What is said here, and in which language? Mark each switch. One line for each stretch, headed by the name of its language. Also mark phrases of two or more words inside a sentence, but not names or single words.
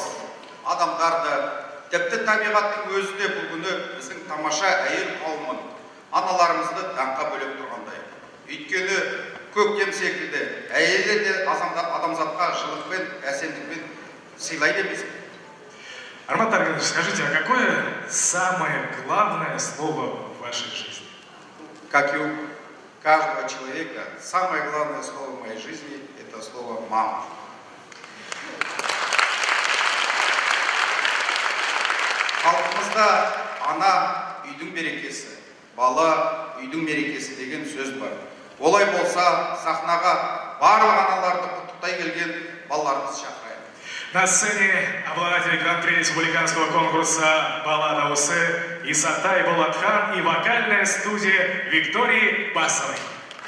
Kazakh: Адамдарды, тіпті табиғаттың өзі де бұл күні біздің тамаша әйел қауымын, аналарымызды даңқа бөлеп тұрғандай. Өйткені көктем секілді әйелдер де адамзатқа жылықпен, әсемдікпен сыйлайды емес пе?
Russian: Арман Тарганович, скажите, а какое самое главное слово в вашей жизни? Как и у каждого человека, самое главное слово в моей жизни – это слово «мама».
Kazakh: Халқымызда ана үйдің берекесі, бала үйдің мерекесі деген сөз бар. Олай болса, сахнаға барлық аналарды құттықтай келген балаларымыз шақырайық.
Russian: На сцене обладатель гран-при республиканского конкурса «Баллада Усы» Исатай Булатхан и вокальная студия Виктории Басовой.